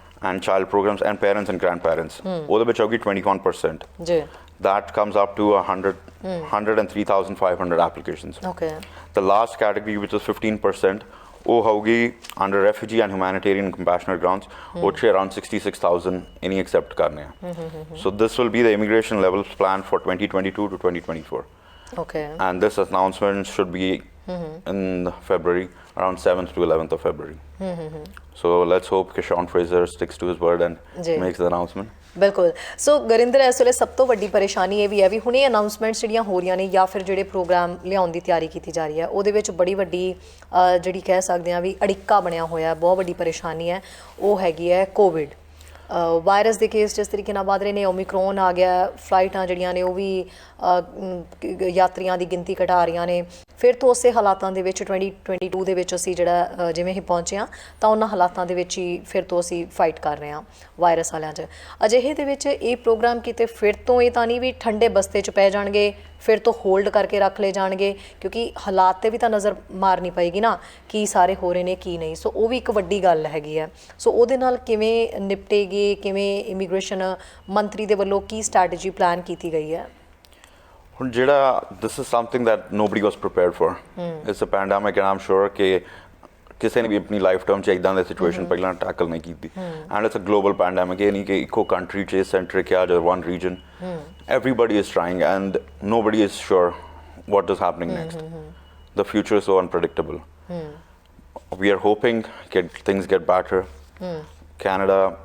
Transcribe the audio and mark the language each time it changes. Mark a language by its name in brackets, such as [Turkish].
[English] and child programs and parents and grandparents [Punjabi] ਉਹਦੇ ਵਿੱਚ ਹੋਗੀ [English] 21% ਜੀ that comes up to 103,500 applications the last category which is 15% [Punjabi] ਉਹ ਹੋਗੀ [English] under refugee and humanitarian and compassionate grounds ਉਹ 'ਚ around 66,000 any accept [Punjabi] ਕਰਨੇ ਆ [English] so this will be the immigration levels plan for 2022 to 2024 and this announcement should be in February around 7th to 11th of February so let's hope ਕਿ Sean Fraser sticks to his word and makes the announcement [Punjabi] ਬਿਲਕੁਲ ਸੋ ਗੁਰਿੰਦਰ ਇਸ ਵੇਲੇ ਸਭ ਤੋਂ ਵੱਡੀ ਪਰੇਸ਼ਾਨੀ ਇਹ ਵੀ ਹੈ ਵੀ ਹੁਣੇ ਅਨਾਉਂਸਮੈਂਟਸ ਜਿਹੜੀਆਂ ਹੋ ਰਹੀਆਂ ਨੇ ਜਾਂ ਫਿਰ ਜਿਹੜੇ ਪ੍ਰੋਗਰਾਮ ਲਿਆਉਣ ਦੀ ਤਿਆਰੀ ਕੀਤੀ ਜਾ ਰਹੀ ਹੈ ਉਹਦੇ ਵਿੱਚ ਬੜੀ ਵੱਡੀ ਜਿਹੜੀ ਕਹਿ ਸਕਦੇ ਹਾਂ ਵੀ ਅੜਿੱਕਾ ਬਣਿਆ ਹੋਇਆ ਬਹੁਤ ਵੱਡੀ ਪਰੇਸ਼ਾਨੀ ਹੈ ਉਹ ਹੈਗੀ ਹੈ ਕੋਵਿਡ ਵਾਇਰਸ ਦੇ ਕੇਸ ਜਿਸ ਤਰੀਕੇ ਨਾਲ ਵੱਧ ਰਹੇ ਨੇ ਓਮਿਕਰੋਨ ਆ ਗਿਆ ਫਲਾਈਟਾਂ ਜਿਹੜੀਆਂ ਨੇ ਉਹ ਵੀ ਯਾਤਰੀਆਂ ਦੀ ਗਿਣਤੀ ਘਟਾ ਰਹੀਆਂ ਨੇ ਫਿਰ ਤੋਂ ਉਸੇ ਹਾਲਾਤਾਂ ਦੇ ਵਿੱਚ 2022 ਦੇ ਵਿੱਚ ਅਸੀਂ ਜਿਹੜਾ ਜਿਵੇਂ ਹੀ ਪਹੁੰਚੇ ਹਾਂ ਤਾਂ ਉਹਨਾਂ ਹਾਲਾਤਾਂ ਦੇ ਵਿੱਚ ਹੀ ਫਿਰ ਤੋਂ ਅਸੀਂ ਫਾਈਟ ਕਰ ਰਹੇ ਹਾਂ ਵਾਇਰਸ ਵਾਲਿਆਂ 'ਚ ਅਜਿਹੇ ਦੇ ਵਿੱਚ ਇਹ ਪ੍ਰੋਗਰਾਮ ਕਿਤੇ ਫਿਰ ਤੋਂ ਇਹ ਤਾਂ ਨਹੀਂ ਵੀ ਠੰਡੇ ਬਸਤੇ 'ਚ ਪੈ ਜਾਣਗੇ ਫਿਰ ਤੋਂ ਹੋਲਡ ਕਰਕੇ ਰੱਖ ਲਏ ਜਾਣਗੇ ਕਿਉਂਕਿ ਹਾਲਾਤ 'ਤੇ ਵੀ ਤਾਂ ਨਜ਼ਰ ਮਾਰਨੀ ਪਏਗੀ ਨਾ ਕੀ ਸਾਰੇ ਹੋ ਰਹੇ ਨੇ ਕੀ ਨਹੀਂ ਸੋ ਉਹ ਵੀ ਇੱਕ ਵੱਡੀ ਗੱਲ ਹੈਗੀ ਹੈ ਸੋ ਉਹਦੇ ਨਾਲ ਕਿਵੇਂ ਨਿਪਟੇਗੀ ਕਿਵੇਂ ਇਮੀਗ੍ਰੇਸ਼ਨ ਮੰਤਰੀ ਦੇ ਵੱਲੋਂ ਕੀ ਸਟ੍ਰੈਟਜੀ ਪਲਾਨ ਕੀਤੀ ਗਈ ਹੈ ਹੁਣ ਜਿਹੜਾ [English] this is something that nobody was prepared for it's a pandemic and I'm sure [Punjabi] ਕਿ ਕਿਸੇ ਨੇ ਵੀ ਆਪਣੀ ਲਾਈਫ ਟਰਮ 'ਚ ਇੱਦਾਂ ਦੀ ਸਿਚੁਏਸ਼ਨ ਪਹਿਲਾਂ ਟੈਕਲ ਨਹੀਂ ਕੀਤੀ [English] and it's a global pandemic [Punjabi] ਇਹ ਨਹੀਂ ਕਿ ਇੱਕੋ ਕੰਟਰੀ 'ਚ ਸੈਂਟਰਿਕ ਆ ਜਾਂ one reason [English] everybody is trying and nobody is sure what is happening next the future is so unpredictable we are hoping that things get better Canada